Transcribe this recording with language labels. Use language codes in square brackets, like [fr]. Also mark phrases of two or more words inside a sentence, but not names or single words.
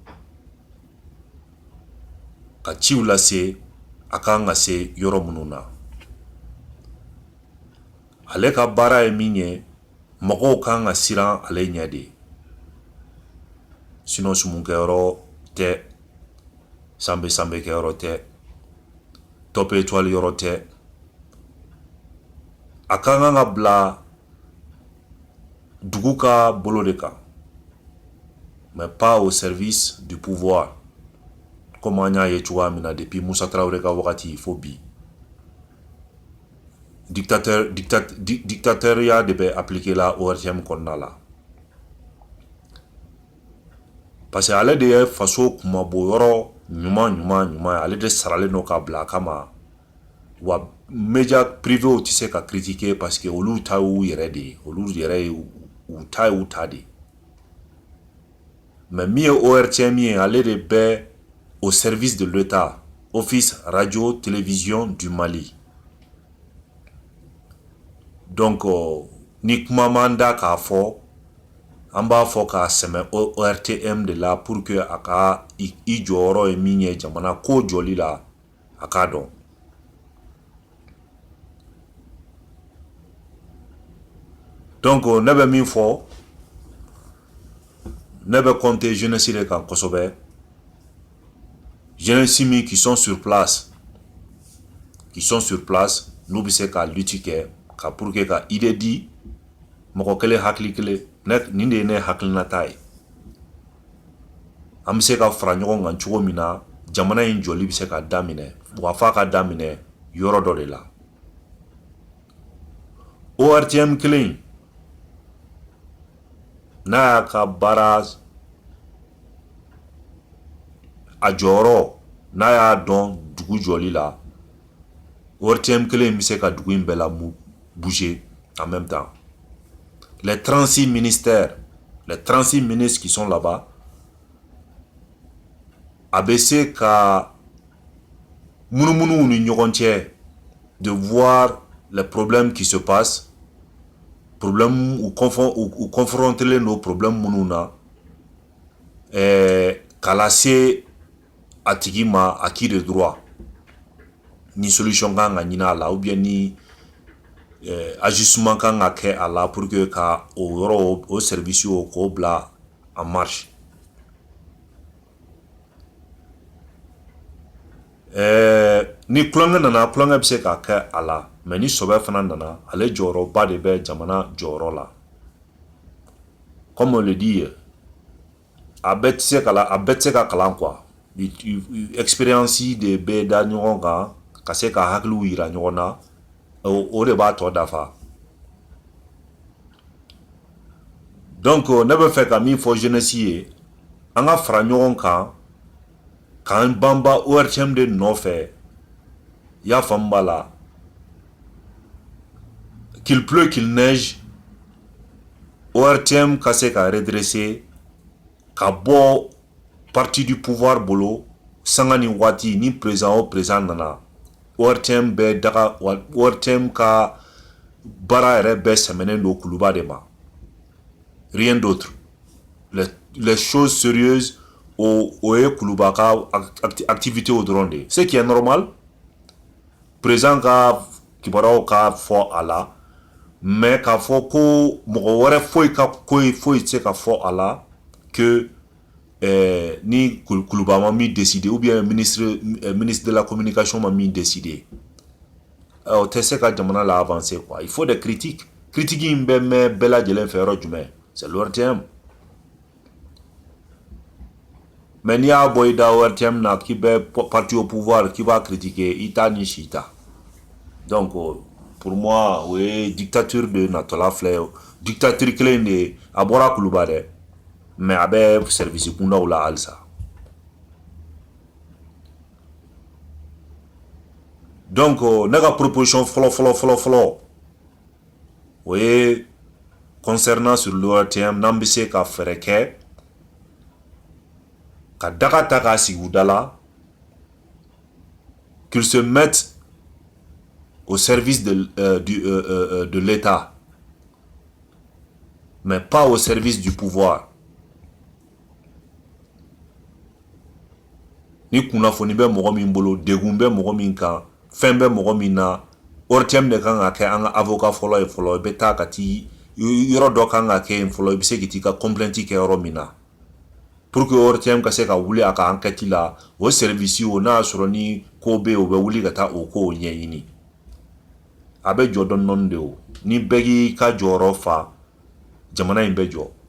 [bm] ka ciw lase a kan ka se yɔrɔ minnu na ale ka baara ye min ye mɔgɔw kan ka siran ale ɲɛ de sinon sumunkɛyɔrɔ tɛ sanbekɛyɔrɔ tɛ top étoile yɔrɔ tɛ a kan kan ka bila dugu ka bolo de kan [fr] mais pas au service du pouvoir comme [bm] an y'a ye cogoya min na depuis Musa Traoré ka wagati fo bi dictateur de bɛ appliquer la ORTM kɔnɔna la [fr] parce que [bm] ale de ye faso kumabo yɔrɔ ɲuman ale de saralen don k'a bila a kama wa [fr] média privé [bm] tɛ se ka critiquer [fr] parce que [bm] olu ta y'u yɛrɛ de ye olu yɛrɛ ye u ta ye u ta de mais min ye ORTM ye ale de bɛ [fr] au service de l'État [bm] Office Radio Télévision du Mali donc ni kuma man da k'a fɔ an b'a fɔ k'a sɛmɛ ORTM de la [fr] pour que [bm] a ka i jɔyɔrɔ ye min ye jamana ko jɔli la a k'a dɔn donc ne bɛ min fɔ ne bɛ compter jeunesse de kan kosɛbɛ jeunesse min [fr] qui sont sur place [bm] n'u bɛ se ka lutte kɛ ka [fr] pour que [bm] ka idée di mɔgɔ kelen hakili kelen nin de ye ne hakilinata ye an bɛ se ka fara ɲɔgɔn kan cogo min na jamana in jɔli bɛ se ka daminɛ wa f'a ka daminɛ yɔrɔ dɔ de la ORTM kelen n'a y'a ka baara a jɔyɔrɔ n'a y'a dɔn dugu jɔli la ORTM kelen bɛ se ka dugu in bɛɛ la [fr] bouger en même temps les 36 ministères les 36 ministres qui sont là-bas [bm] a bɛ se ka munumunu ni ɲɔgɔn cɛ [fr] de voir les problèmes qui se passent problème ou confronter nos problèmes [bm] minnu na k'a lase a tigi ma [fr] à qui de droit [bm] ni solution kan ka ɲini a la [fr] ou bien [bm] ni ajustement kan ka kɛ a la [fr] pour que [bm] ka o yɔrɔ o service o k'o bila [fr] en marche [bm] ni kulonkɛ nana kulonkɛ bɛ se ka kɛ a la mais ni sɔbɛ fana nana ale jɔyɔrɔba de bɛ jamana jɔyɔrɔ la [fr] comme on le dit [bm] a bɛɛ tɛ se ka kalan quoi expérience de bɛɛ da ɲɔgɔn kan ka se ka hakiliw yira ɲɔgɔn na o de b'a tɔ dafa donc ne bɛ fɛ ka min fɔ jeunesse ye an ka fara ɲɔgɔn kan k'an banba ORTM de nɔfɛ i y'a faamu b'a la [fr] qu'il pleut qu'il neige [bm] ORTM ka se ka redresser ka bɔ [fr] parti du pouvoir [bm] bolo sanga ni waati ni président o président nana ORTM bɛɛ daga ORTM ka baara yɛrɛ bɛɛ sɛmɛnen don kuluba de ma [fr] rien d'autre les choses sérieuses [bm] o ye kuluba ka activité o dɔrɔn de [fr] ce qui est normal [bm] président ka kibaruyaw ka fɔ a la mais k'a fɔ ko mɔgɔ wɛrɛ foyi ka koyi foyi tɛ se ka fɔ a la que ni kuluba ma min décider ou bien [fr] ministre de la communication [bm] ma min décider o tɛ se ka jamana la avancer quoi. [fr] Il faut des critiques [bm] in bɛ mɛn bɛɛ lajɛlen fɛ yɔrɔ jumɛn [fr] c'est l'ORTM. [bm] Mais n'i y'a bɔ i da ORTM na k'i bɛ [fr] parti au pouvoir qui va critiquer [bm] i t'a ni si ta. [fr] Donc pour moi [bm] o ye dictature de natɔla filɛ dictature kelen de a bɔra kuluba dɛ mais a bɛ service kundaw la halisa. Donc ne ka proposition fɔlɔ o ye [fr] concernant sur l'ORTM [bm] n'an bɛ se ka fɛɛrɛ kɛ ka daga ta k'a sigi u da la [fr] qu'ils se mettent au service de l'État mais pas au service du pouvoir. [bm] Ni kunnafoni bɛ mɔgɔ min bolo degun bɛ mɔgɔ min kan fɛn bɛ mɔgɔ min na ORTM de kan ka kɛ an ka avocat fɔlɔ ye fɔlɔ i bɛ taa ka ti yɔrɔ dɔ kan ka kɛ yen fɔlɔ i bɛ se k'i ka complainte kɛ yɔrɔ min na [fr] pour que [bm] ORTM ka se ka wuli a ka enquête la o service o n'a y'a sɔrɔ ni ko bɛ yen o bɛ wuli ka taa o kow ɲɛɲini a bɛ jɔ dɔɔni de o ni bɛɛ k'i ka jɔyɔrɔ fa jamana in bɛ jɔ.